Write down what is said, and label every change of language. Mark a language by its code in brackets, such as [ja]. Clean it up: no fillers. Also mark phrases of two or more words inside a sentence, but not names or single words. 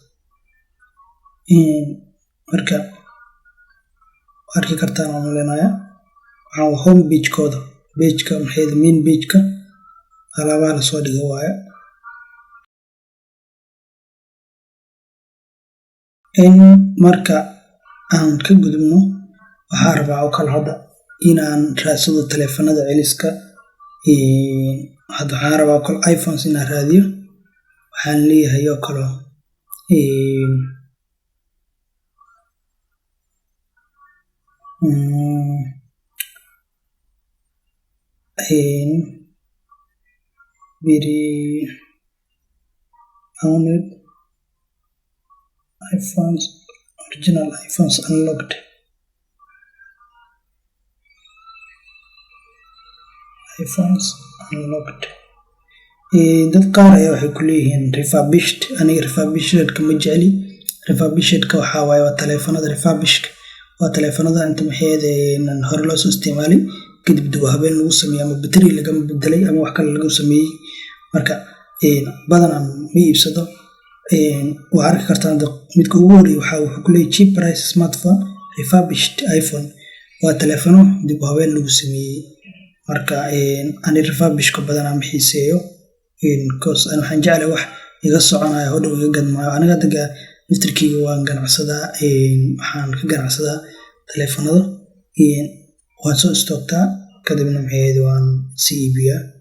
[so] Marka arki kartaan oo maleynaaya waxaan waa [en] home page-kooda, main page-ka [so] alaabaha la soo dhigo waaye. in marka aan ka gudubno waxaa rabaa oo kale hadda inaan raadsado taleefanada celiska. Hadda waxaan rabaa oo kale iPhones inaan raadiyo. waxaan leeyahay oo kale [en] very owned iPhones, original iPhones unlocked. iPhones unlocked. [so] dad qaar ayaa waxay ku leeyihiin refurbished. aniga refurbishedka ma jecli. refurbishedka waxaa waaye waa taleefanada refurbishedka waa taleefanada inta maxeed hore loo soo isticmaalay kadib dib u habeen lagu sameeyey ama bateri lagama bedelay ama wax kale lagu sameeyey. marka badanaa ma iibsado. waa arki kartaan midka ugu horeeya wuxuu ku leeyahay [en] cheap price smartphone refurbished iPhone. [so] waa taleefano dib u habeen lagu sameeyey. marka ani refurbishedka badanaa ma xiiseeyo because aan waxaan jeclahay wax iga soconaya hodhow iga gadmaayo. aniga hadda naftirkeyga waan ganacsadaa. waxaan ka ganacsadaa taleefanada. waan soo istoogtaa kadibna maxeed waan sii iibiyaa.